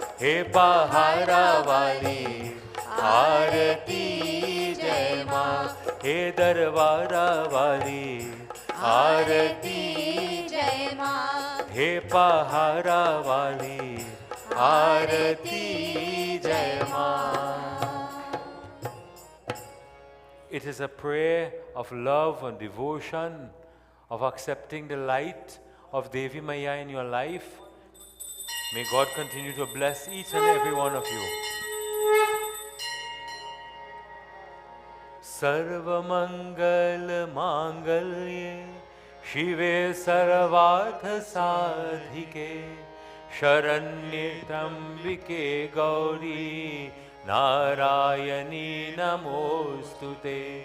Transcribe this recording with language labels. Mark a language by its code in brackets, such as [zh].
[hi] हे पहाड़ा वाली, आरती जय माँ। हे दरबारा वाली, आरती जय माँ। हे पहाड़ा वाली, आरती जय माँ। [en] It is a prayer of love and devotion, of accepting the light of Devi Maya in your life. May God continue to bless each and every one of you. [sa] सर्वमंगल मांगल्ये शिवे सर्वार्थ साधिके, शरण्ये त्र्यंबिके गौरी नारायणी नमोस्तुते।